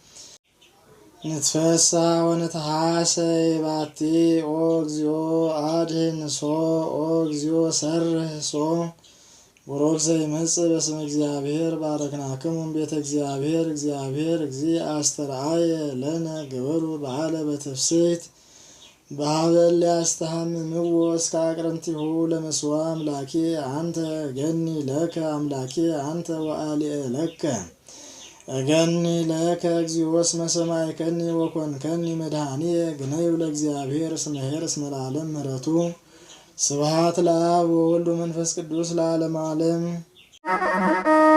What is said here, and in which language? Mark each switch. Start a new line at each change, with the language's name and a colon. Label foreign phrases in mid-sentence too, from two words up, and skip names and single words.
Geez: ንትፈስሕ ወንትሐሰይ ባቲ ኦ እግዚኦ አድኅንሶ ኦ እግዚኦ ሰርህሶ ቡሩክ ዘይመጽእ በስመ እግዚአብሔር ባረክናክሙ ቤተ እግዚአብሔር እግዚአብሔር እግዚእ አስተርአየ ለነ ገበሩ በዓለ በትፍስሕት በኀበ እለ ያስተሐምምዎ እስከ አቅርንቲሁ ለመስዋ አምላኬ አንተ እገኒ ለከ አምላኬ አንተ ወአሊእ ለከ እገኒ ለከ እግዚኦ እስመ ሰማዕከኒ ወኮንከኒ መድኃኒየ ግነዩ ለእግዚአብሔር እስመ ኄር እስመ ለዓለም ምሕረቱ ስብሐት ለአብ ወወልድ ወመንፈስ ቅዱስ ለዓለመ ዓለም።